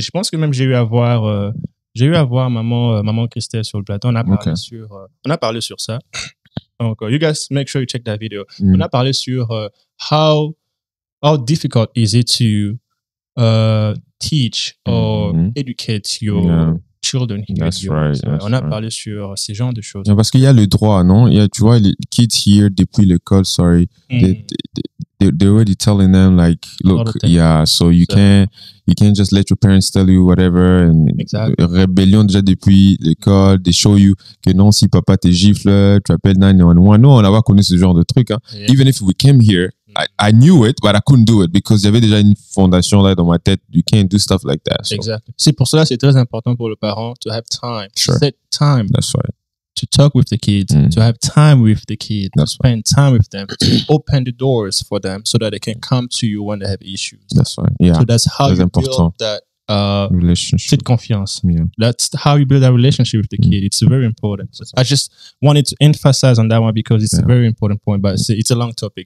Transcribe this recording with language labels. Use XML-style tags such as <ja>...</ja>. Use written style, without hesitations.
<fr>Je pense que même j'ai eu à voir maman Christelle sur le plateau. On a parlé sur ça.</fr> <en>Donc, you guys make sure you check that video.</en> <fr>On a parlé sur</fr> <en>how difficult is it to teach or educate your children here. That's right.</en> <fr>On a parlé sur ces genres de choses. Parce qu'il y a le droit, non? Il y a, tu vois, les</fr> <en>kids here</en> <fr>depuis l'école,</fr> <en>they're already telling them like, look, so you can't just let your parents tell you whatever.</en> <fr>And rébellion déjà depuis l'école,</fr> <en>they show you</en> <fr>que non, si papa te gifle, tu appelles 911. Nous, on n'a pas connu ce genre de truc. Hein.</fr> <en>Even if we came here, I knew it, but I couldn't do it because</en> <fr>il y avait déjà une fondation là dans ma tête.</fr> <en>You can't do stuff like that. So. Exactly.</en> <fr>C'est pour cela c'est très important pour le parent</fr> <en>to have time, set time. That's right. To talk with the kids, to have time with the kids, to spend time with them, to open the doors for them so that they can come to you when they have issues. That's right. Yeah. So that's how you build that Relationship.</en> <fr>cette confiance.</fr> <en>Yeah. That's how you build that relationship with the kid. It's very important. So I just wanted to emphasize on that one because it's a very important point, but it's a long topic.</en>